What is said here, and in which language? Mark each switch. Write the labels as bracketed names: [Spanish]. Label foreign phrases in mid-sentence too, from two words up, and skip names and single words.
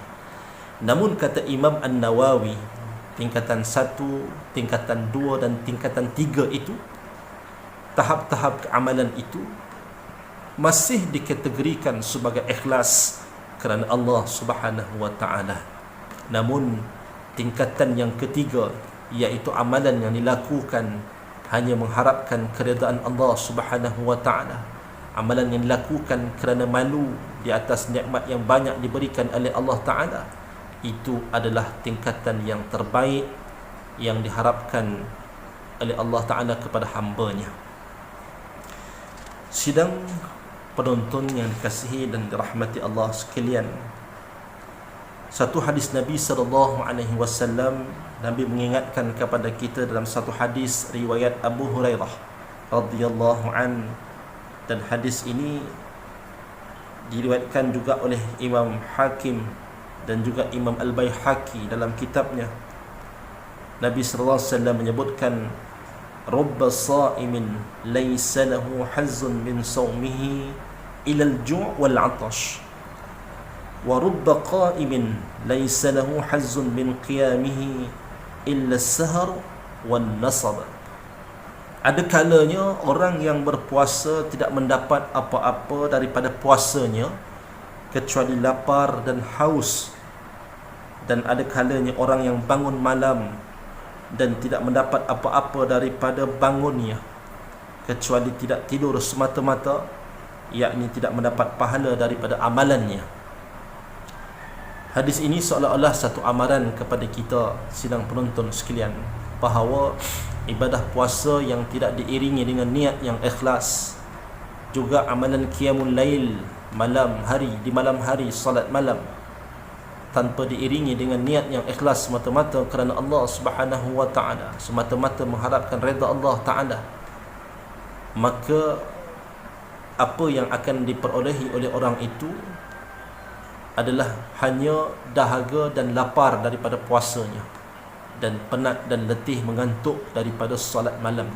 [Malay] Namun kata Imam An-Nawawi, tingkatan 1, tingkatan 2 dan tingkatan 3 itu, tahap-tahap keamalan itu masih dikategorikan sebagai ikhlas kerana Allah [Arabic] سبحانه وتعالى. [Malay] Namun tingkatan yang ketiga, iaitu amalan yang dilakukan hanya mengharapkan keredaan Allah [Arabic] سبحانه وتعالى, [Malay] amalan yang dilakukan kerana malu di atas nikmat yang banyak diberikan oleh Allah taala, itu adalah tingkatan yang terbaik yang diharapkan oleh Allah taala kepada hamba-Nya. Sidang penonton yang dikasihi dan dirahmati Allah sekalian, satu hadis Nabi [Arabic] صلى الله عليه وسلم, [Malay] Nabi mengingatkan kepada kita dalam satu hadis riwayat Abu Hurairah [Arabic] رضي الله عن, [Malay] dan hadis ini diriwayatkan juga oleh Imam Hakim dan juga Imam Al-Baihaqi dalam kitabnya. Nabi sallallahu alaihi wasallam menyebutkan, [Arabic] رب صائم ليس له حظ من صيامه إلا الجوع والعطش ورب قائم ليس له حظ من قيامه إلا السهر والنصب. [Malay] Ada kalanya orang yang berpuasa tidak mendapat apa-apa daripada puasanya kecuali lapar dan haus, dan ada kalanya orang yang bangun malam dan tidak mendapat apa-apa daripada bangunnya kecuali tidak tidur semata-mata, yakni tidak mendapat pahala daripada amalannya. Hadis ini seolah-olah satu amaran kepada kita sidang penonton sekalian, bahawa ibadah puasa yang tidak diiringi dengan niat yang ikhlas, juga amalan [Arabic] قيام الليل, [Malay] di malam hari salat malam, tanpa diiringi dengan niat yang ikhlas semata-mata kerana Allah [Arabic] سبحانه وتعالى, [Malay] semata-mata mengharapkan redha Allah taala, maka apa yang akan diperolehi oleh orang itu adalah hanya dahaga dan lapar daripada puasanya, dan penat dan letih mengantuk daripada solat malamnya.